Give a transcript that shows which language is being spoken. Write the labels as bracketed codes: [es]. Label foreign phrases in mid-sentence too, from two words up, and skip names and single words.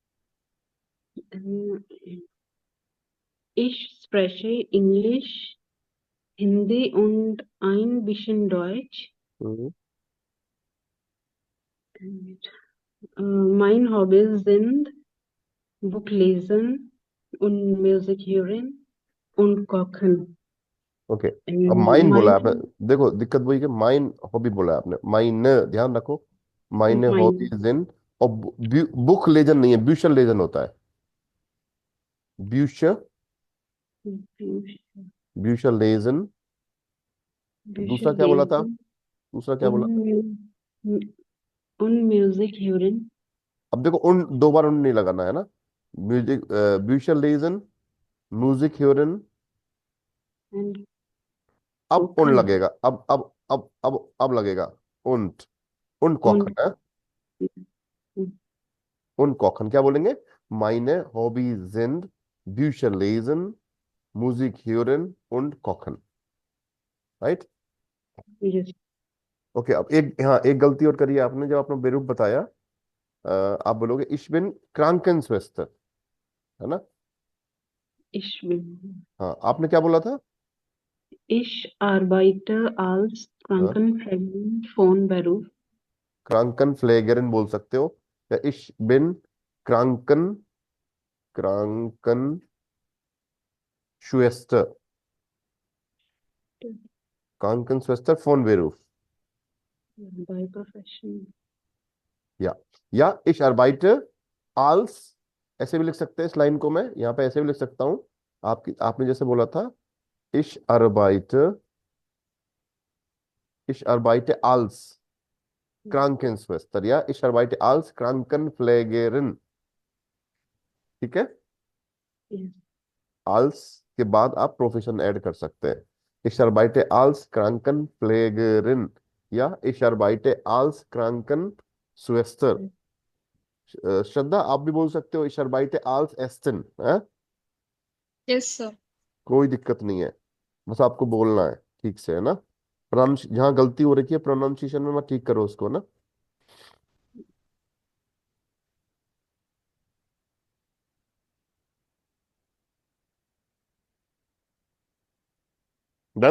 [de] Ich spreche Englisch, Hindi und ein bisschen Deutsch. Mein Hobbys sind Buch lesen und Musik hören und kochen. [hi] ओके, अब माइन Mein बोला आपने, देखो दिक्कत वही कि [de] Mein Hobby [hi] बोला आपने, माइन ध्यान रखो, माइन mein [de] Hobbys in, और Buch lesen [hi] नहीं है, [de] Bücher lesen [hi] होता है, [de] Büch Bücher lesen. [hi] दूसरा क्या बोला था, दूसरा क्या बोला। [de] und Musik hören [hi] अब देखो उन दो बार उन नहीं लगाना है ना, [de] Musik Bücher lesen, Musik hören, [hi] und अब उन kochen लगेगा, अब लगेगा [de] und kochen [hi] und [de] है, und kochen [hi] क्या बोलेंगे, [de] Meine Hobbys sind Bücher lesen, Musik hören und kochen, [hi] राइट। yes, ओके, अब एक, हाँ एक गलती और करी है आपने, जब आपने बेरूप बताया, आप बोलोगे [de] ich bin Krankenschwester, [hi] है ना। [de] ich bin [hi] हाँ, आपने क्या बोला था। [de] ich arbeite als [hi] हाँ, [de] Krankenpflegerin von Beruf. Krankenpflegerin [hi] बोल सकते हो, [de] या ich bin Krankenschwester, Krankenschwester von Beruf, [en] By profession. [de] या ich arbeite als, [hi] ऐसे भी लिख सकते हैं इस लाइन को, मैं यहाँ पे ऐसे भी लिख सकता हूँ, आपने जैसे बोला था, [de] ich arbeite als Krankenschwester, या ich arbeite als Krankenpflegerin, [hi] ठीक है। Yes, als के बाद आप प्रोफेशन ऐड कर सकते हैं, [de] ich arbeite als Krankenpflegerin, या ich arbeite als Krankenschwester। [hi] श्रद्धा आप भी बोल सकते हो [de] ich arbeite als Ärztin, [hi] है? [en] Yes, sir. [hi] कोई दिक्कत नहीं है, बस आपको बोलना है ठीक से, है ना। प्रोनाउंस जहाँ गलती हो रखी है प्रोनाउंसिएशन में, मत ठीक करो उसको ना। डन।